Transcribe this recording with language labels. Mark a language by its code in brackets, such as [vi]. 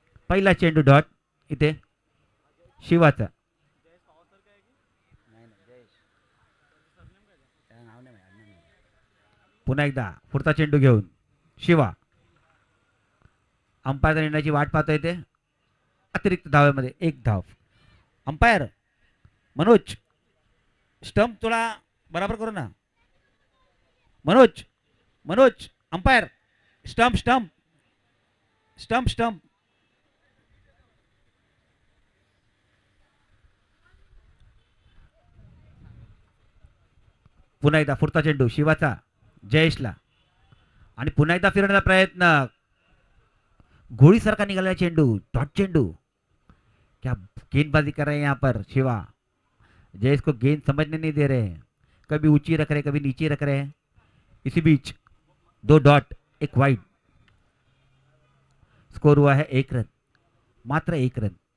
[mr] पहिला चेंडू डॉट इथे शिवाचा. पुन्हा एकदा पुढचा चेंडू घेऊन शिवा. अंपायर निर्णयाची वाट पाहतोय ते. अतिरिक्त धावेमध्ये 1 धाव. [hi] अंपायर मनोज, स्टंप थोडा बराबर करो ना. Manoj, Manoj umpire, stump stump stump stump. [mr] पुन्हा एकदा पुढचा चेंडू शिवाचा जयेशला आणि पुन्हा एकदा फिरण्याचा प्रयत्न. घोड़ीसारखा निकला चेंडू, डॉट चेंडू. [hi] क्या गेंदबाजी कर रहे हैं यहाँ पर शिवा. जयेश को गेंद समझने नहीं दे रहे हैं, कभी ऊंची रख रहे हैं, कभी नीचे रख रहे हैं. इसी बीच 2 डॉट 1 वाइड. स्कोर हुआ है 1 रन, मात्र 1 रन.